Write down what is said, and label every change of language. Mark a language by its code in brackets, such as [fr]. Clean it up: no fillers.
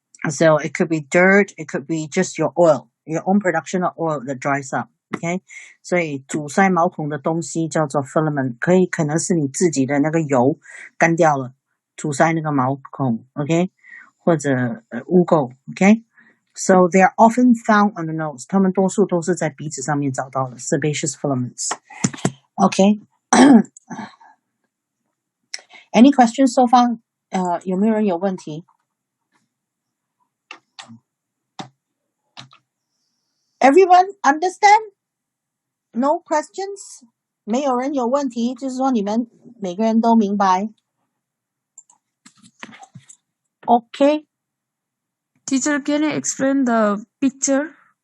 [en] So it could be dirt, it could be just your oil, your own production of oil that dries up. Okay? [zh] 所以阻塞毛孔的东西叫做 filament， 可能是你自己的那个油干掉了，阻塞那个毛孔 ，OK？或者污垢 [en] ，OK？So they are often found on the nose. [zh] 它们多数都是在鼻子上面找到的 sebaceous filaments. Okay. [en] Any questions so far? [zh] 有没有人有问题 [en] ？Everyone understand? No questions? [zh] 没有人有问题，就是说你们每个人都明白。 [en] Okay. Teacher, can you explain the picture?